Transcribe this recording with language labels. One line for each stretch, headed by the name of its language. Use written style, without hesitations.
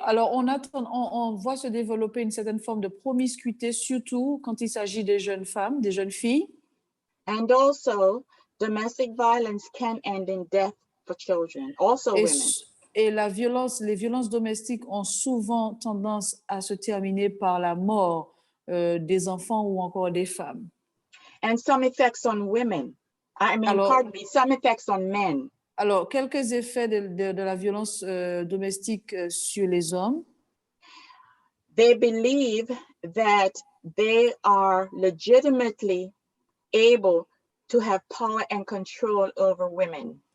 French: Alors, on voit se développer une certaine forme de promiscuité, surtout quand il s'agit des jeunes femmes, des jeunes filles.
English: And also, domestic violence can end in death for children, also women.
French: Et les violences domestiques ont souvent tendance à se terminer par la mort des enfants ou encore des femmes.
English: And some effects on women. Some effects on men.
French: Alors, quelques effets de la violence domestique sur les hommes.
English: They believe that they are legitimately able to have power and control over women.